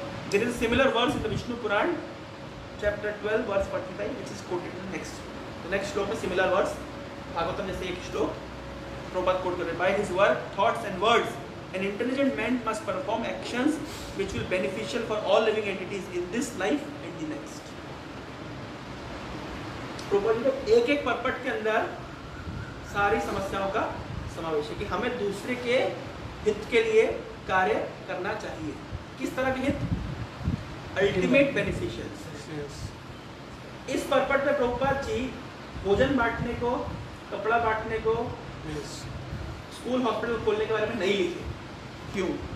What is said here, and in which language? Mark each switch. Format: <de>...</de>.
<en>There is a similar verse in the Vishnu Puran, chapter 12, verse 45, which is quoted in the next. The next</en> <hi>श्लोक में similar verse, Bhagavatam जैसे एक श्लोक Prabhupada coat कर रहे हैं।</hi> <en>By his work, thoughts and words, an intelligent man must perform actions which will be beneficial for all living entities in this life and the next.</en> <hi>Prabhupada ji को एक एक परपट के अंदर सारी समस्याओं का समावेश है कि हमें दूसरे के हित के लिए कार्य करना चाहिए। किस तरह के हित? Ultimate beneficial. इस परपट में प्रभुपाद जी भोजन बांटने को, कपड़ा बांटने को, स्कूल हॉस्पिटल खोलने के बारे में नहीं लिखे। क्यों?</hi>